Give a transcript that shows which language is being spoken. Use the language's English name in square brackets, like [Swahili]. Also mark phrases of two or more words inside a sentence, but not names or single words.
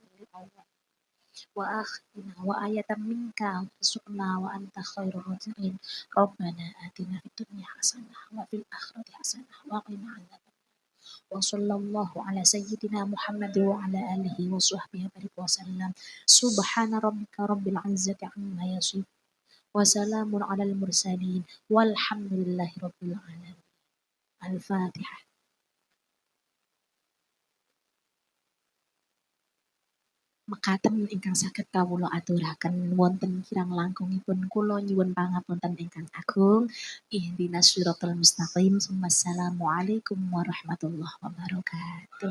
[Arabic] للأول وآخرنا وآية منك وارزقنا وأنت خير الرازقين ربنا آتنا في الدنيا حسنة وفي الآخرة حسنة وقنا عذاب النار وصلى الله على سيدنا محمد وعلى آله وصحبه وسلم سبحان ربك رب العزة عما يصفون وسلام على المرسلين والحمد لله رب العالمين. Al-Fatihah. [Javanese] Mekaten ingkang saged kawula aturaken wonten kirang langkungipun kula nyuwun pangapunten ingkang agung. [Arabic] اهدنا الصراط المستقيم. والسلام عليكم ورحمة الله وبركاته.